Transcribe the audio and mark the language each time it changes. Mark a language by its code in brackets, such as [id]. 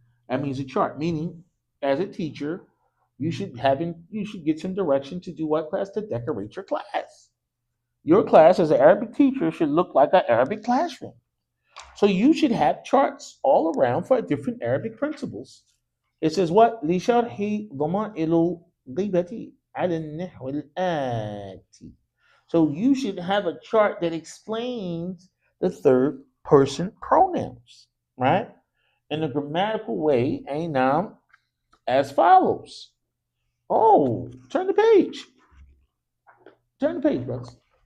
[en] That means a chart, meaning as a teacher, you should get some direction to do what class? To decorate your class. Your class as an Arabic teacher should look like an Arabic classroom. So you should have charts all around for different Arabic principles. It says what? [ar] لشرح ضمائر الغيبة على النحو الآتي. [en] So you should have a chart that explains the third person pronouns, right? In a grammatical way, ainam, as follows. Oh, turn the page. Turn the page, brothers.